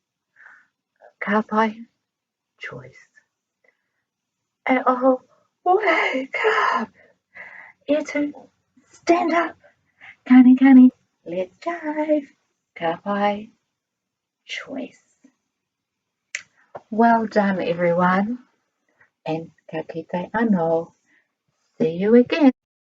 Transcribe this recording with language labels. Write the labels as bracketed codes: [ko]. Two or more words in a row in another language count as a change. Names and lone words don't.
[mi] Kapai CHOICE. E oho, [en] wake up. [mi] E tu, [en] stand up. Kani, let's jive. Kapai CHOICE. Well done, everyone. [mi] And ka kite anō. [en] See you again.